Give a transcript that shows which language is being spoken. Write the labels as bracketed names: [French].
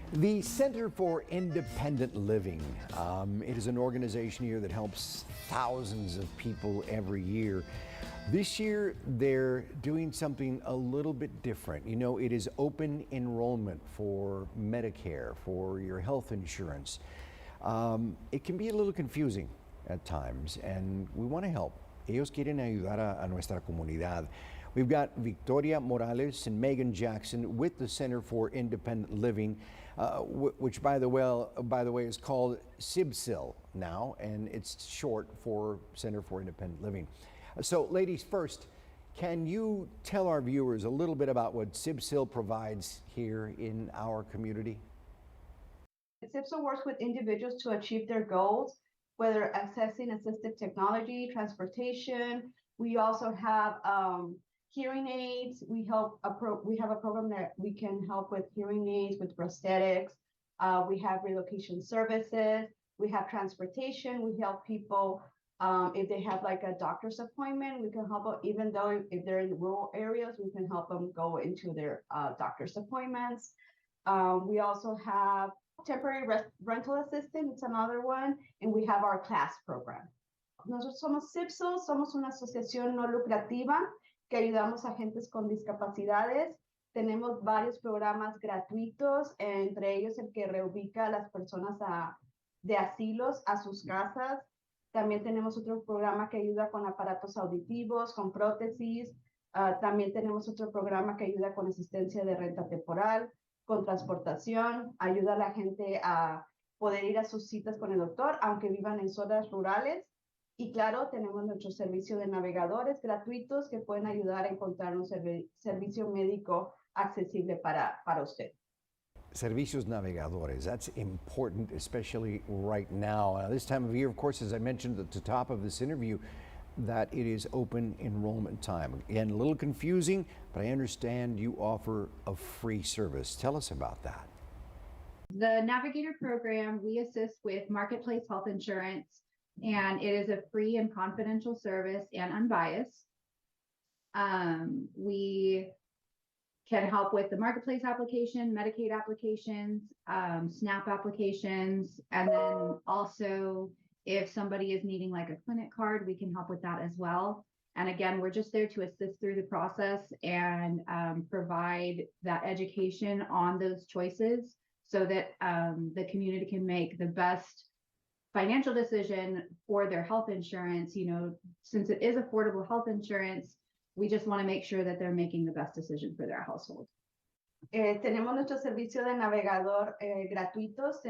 [English] The Center for Independent Living, it is an organization here that helps thousands of people every year. This year, they're doing something a little bit different. You know, it is open enrollment for Medicare, for your health insurance. It can be a little confusing at times, and we want to help. [Spanish] Ellos quieren ayudar a nuestra comunidad. [English] We've got Victoria Morales and Megan Jackson with the Center for Independent Living, which, by the way, is called CB-CIL now, and it's short for Center for Independent Living. So, ladies, first, can you tell our viewers a little bit about what CB-CIL provides here in our community? CB-CIL works with individuals to achieve their goals, whether accessing assistive technology, transportation. We also have hearing aids. We have a program that we can help with hearing aids, with prosthetics. We have relocation services. We have transportation. We help people if they have like a doctor's appointment. We can help them, even though if they're in rural areas, we can help them go into their doctor's appointments. We also have temporary rental assistance. It's another one, and we have our class program. [Spanish] Nosotros somos CB-CIL, somos una asociación no lucrativa que ayudamos a gentes con discapacidades. Tenemos varios programas gratuitos, entre ellos el que reubica a las personas de asilos a sus casas. También tenemos otro programa que ayuda con aparatos auditivos, con prótesis. También tenemos otro programa que ayuda con asistencia de renta temporal, con transportación, ayuda a la gente a poder ir a sus citas con el doctor, aunque vivan en zonas rurales. Y claro, tenemos nuestro servicio de navegadores gratuitos que pueden ayudar a encontrar un servicio médico accesible para usted. Servicios navegadores, [English] that's important, especially right now. This time of year, of course, as I mentioned at the top of this interview, that it is open enrollment time. Again, a little confusing, but I understand you offer a free service. Tell us about that. The Navigator program, we assist with marketplace health insurance, and it is a free and confidential service and unbiased. We can help with the marketplace application, Medicaid applications, SNAP applications, and then also if somebody is needing like a clinic card, we can help with that as well. And again, we're just there to assist through the process and provide that education on those choices so that the community can make the best financial decision for their health insurance. You know, since it is affordable health insurance, we just want to make sure that they're making the best decision for their household. [Spanish] Tenemos nuestro servicio de navegador gratuitos.